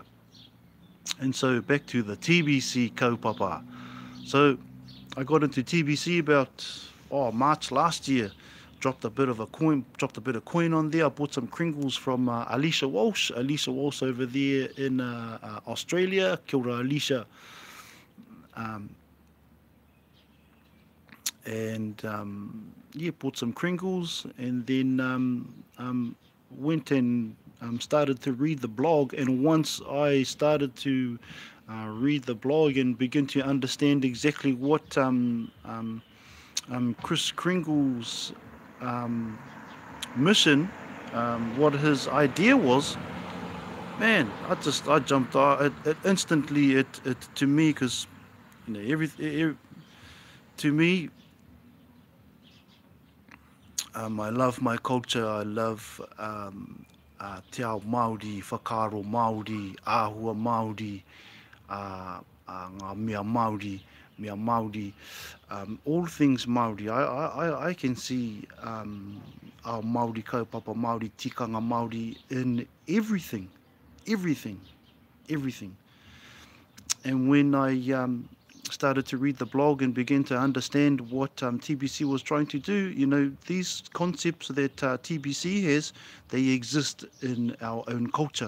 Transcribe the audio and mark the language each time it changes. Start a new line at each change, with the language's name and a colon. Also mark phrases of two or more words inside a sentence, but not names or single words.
English: And so back to the TBC kaupapa. So I got into TBC about March last year. Dropped a bit of coin on there. I bought some Kringles from Alicia Walsh over there in Australia.
Māori: Kia ora,
English: Alicia. And yeah, bought some Kringles, and then went and started to read the blog. And once I started to read the blog and begin to understand exactly what Kris Kringle's mission, what his idea was, man, I jumped out it instantly. It to me, because, you know, to me, I love my culture. I love
Māori: te ao Māori, whakaaro Māori, āhua Māori, ngā mea Māori,
English: all things Māori. I can see our
Māori: Māori kaupapa, Māori tikanga Māori
English: in everything. And when I started to read the blog and began to understand what TBC was trying to do, these concepts that TBC has, they exist in our own culture.